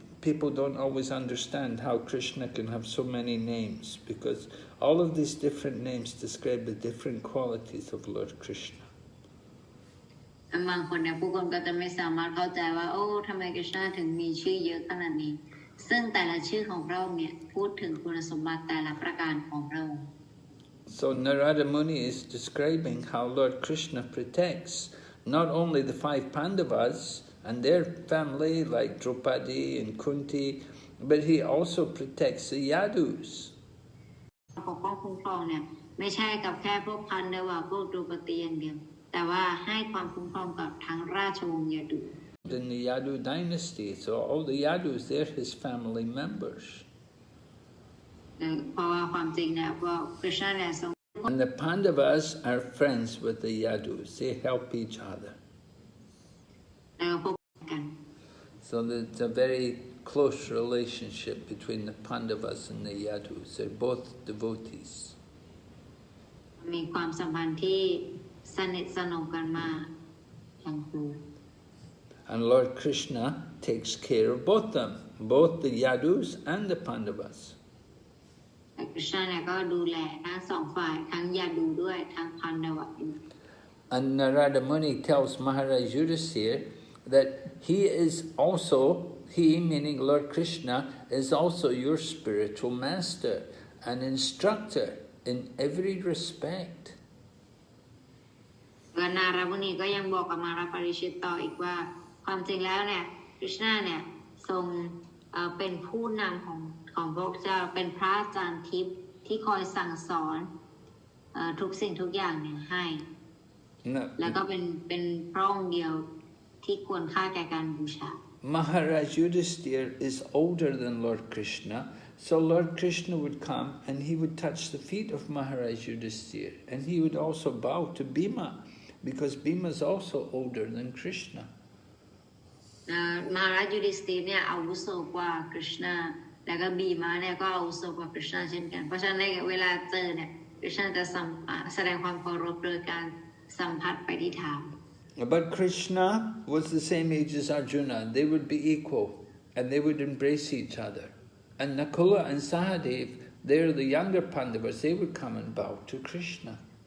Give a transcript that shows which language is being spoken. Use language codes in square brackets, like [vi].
[en] People don't always understand how Krishna can have so many names, because all of these different names describe the different qualities of Lord Krishna. [th] บางคนเนี่ยผู้คนก็จะไม่สามารถเข้าใจว่าโอ้ทำไมคริชนาถึงมีชื่อเยอะขนาดนี้ซึ่งแต่ละชื่อของพระองค์เนี่ยพูดถึงคุณสมบัติแต่ละประการของพระองค์ [en] So Narada Muni is describing how Lord Krishna protects not only the 5 Pandavas and their family like Draupadi and Kunti, but he also protects the Yadus. [th] ปกป้องคุ้มครองเนี่ยไม่ใช่กับแค่พวกพันเดวะพวกดรุปตีอย่างเดียวแต่ว่าให้ความคุ้มครองกับทั้งราชวงศ์ยดู [en] In the Yadu dynasty, so all the Yadus, they're his family members. [th] เพราะว่าความจริงเนี่ยพวกคริชนาเนี่ยทรง [en] And the Pandavas are friends with the Yadus. They help each other. [th] แล้วพวกกัน [en] So there's a very close relationship between the Pandavas and the Yadus. They're both devotees. [th] มีความสัมพันธ์ที่สนิทสนมกันมากทั้งคู่ [en] And Lord Krishna takes care of both them, both the Yadus and the Pandavas. [th] แต่คริชนาเนี่ยก็ดูแลทั้งสองฝ่ายทั้งยาดูด้วยทั้งพันเดวะด้วย [en] And Narada Muni tells Maharaj Yudhisthira that he is also, he meaning Lord Krishna, is also your spiritual master and instructor in every respect. [th] นารามุนีก็ยังบอกกับมาราปริชิตต่ออีกว่าความจริงแล้วเนี่ยคริชนาเนี่ยทรงเป็นผู้นำของพระเจ้าเป็นพระอาจารย์ทิพย์ที่คอยสั่งสอนทุกสิ่งทุกอย่างเนี่ยให้แล้วก็เป็นพระองค์เดียวที่ควรค่าแก่การบูชา [en] Maharaj Yudhisthira is older than Lord Krishna, so Lord Krishna would come and he would touch the feet of Maharaj Yudhisthira, and he would also bow to Bhima, because Bhima is also older than Krishna. [th] มหาราชยูดิสตีเนี่ยอาวุโสกว่าคริชนาแล้วก็บีมาเนี่ยก็อาวุโสกว่าคริชนาเช่นกันเพราะฉะนั้นในเวลาเจอเนี่ยคริชนาจะแสดงความเคารพโดยการสัมผัสไปที่เท้า [en] But Krishna was the same age as Arjuna. They would be equal and they would embrace each other. And Nakula and Sahadev, they're the younger Pandavas, they would come and bow to Krishna.